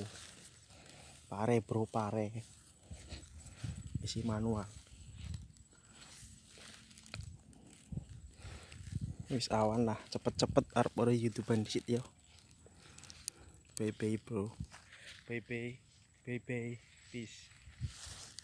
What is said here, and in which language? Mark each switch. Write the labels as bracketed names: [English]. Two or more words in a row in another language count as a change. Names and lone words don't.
[Indonesian] Pare bro, pare. Isi manual. [Javanese] Wis awan lah, cepet-cepet arep ora YouTubean disit yo. [English] Bye bye bro. Bye bye. Bye bye. Peace.